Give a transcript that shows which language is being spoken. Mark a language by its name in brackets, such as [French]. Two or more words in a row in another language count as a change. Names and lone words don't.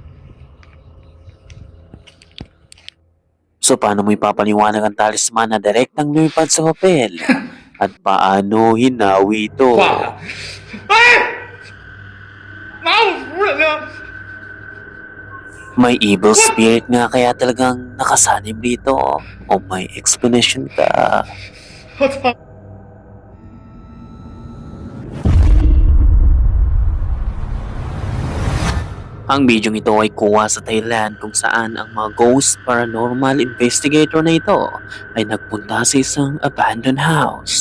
[Filipino] So paano mo ipapaliwanag ang talisman na direktang lumipad sa papel? At paano hinawi ito? [Chinese] 挂了！哎，哪有服人啊？ [Filipino] May [English] evil spirit [Filipino] nga kaya talagang nakasanib dito. O may explanation ka? [Chinese] 我操！ [Filipino] Ang bidyong ito ay kuha sa Thailand kung saan ang mga [English] ghost paranormal investigator [Filipino] na ito ay nagpunta sa isang [English] abandoned house.